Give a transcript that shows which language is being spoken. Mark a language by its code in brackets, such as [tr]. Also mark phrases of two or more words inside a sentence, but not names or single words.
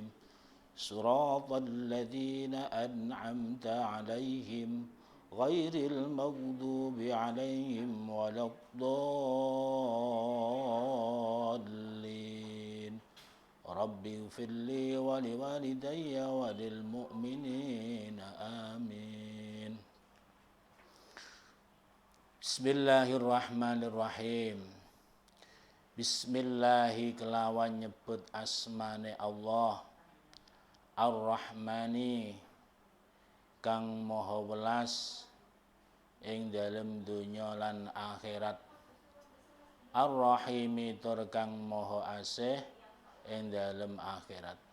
[ar] صراط الذين أنعمت عليهم غير المغضوب عليهم ولا الضالين. رب اغفر لي ولوالدي وللمؤمنين آمين. بسم الله الرحمن الرحيم. [jv] Bismillahi kelawan nyebut asmane Allah, Ar-Rahmani kang maha welas ing dalem donya lan akhirat, Ar-Rahimi tur kang maha asih ing dalem akhirat.